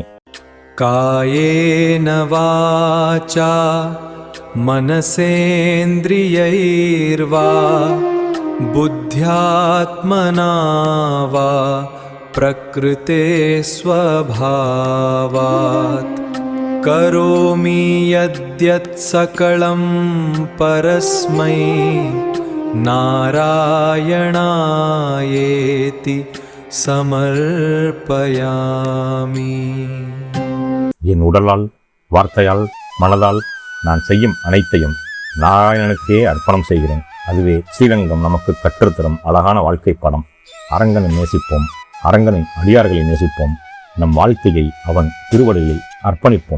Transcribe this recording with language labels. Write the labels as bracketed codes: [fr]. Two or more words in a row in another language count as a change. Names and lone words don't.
[sa] कायेन वाचा मनसेन्द्रियैर्वा बुद्ध्यात्मना वा प्रकृते स्वभावात् करोमि यद्यत् सकलं परस्मै नारायणायेति समर्पयामि. [ta] என் உடலால், வார்த்தையால், மனதால் நான் செய்யும் அனைத்தையும் நாராயணனுக்கே அர்ப்பணம் செய்கிறேன். அதுவே ஸ்ரீரங்கம் நமக்கு கற்றுத்தரும் அழகான வாழ்க்கை பாடம். அரங்கனை நேசிப்போம், அரங்கனின் அடியார்களை நேசிப்போம், நம் வாழ்க்கையை அவன் திருவடியில் அர்ப்பணிப்போம்.